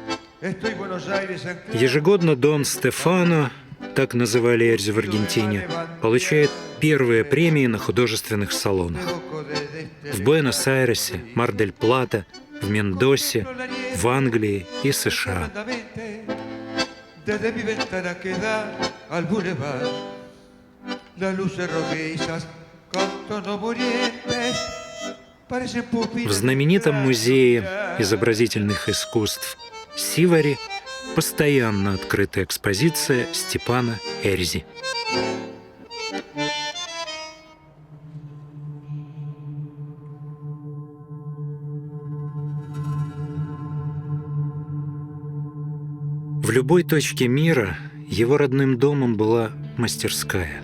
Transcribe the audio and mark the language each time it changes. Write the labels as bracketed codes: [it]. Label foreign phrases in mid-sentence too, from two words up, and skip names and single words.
[ru] Ежегодно Дон Стефано, так называли Эльзу в Аргентине, получает первые премии на художественных салонах. В Буэнос-Айресе, Мар-дель-Плата, в Мендосе, в Англии и США. [es] Desde mi ventana que da al bulevar, las luces rojizas con tonos murientes parecen pupilas. [ru] В знаменитом музее изобразительных искусств Сивари постоянно открыта экспозиция Степана Эрзи. В любой точке мира его родным домом была мастерская.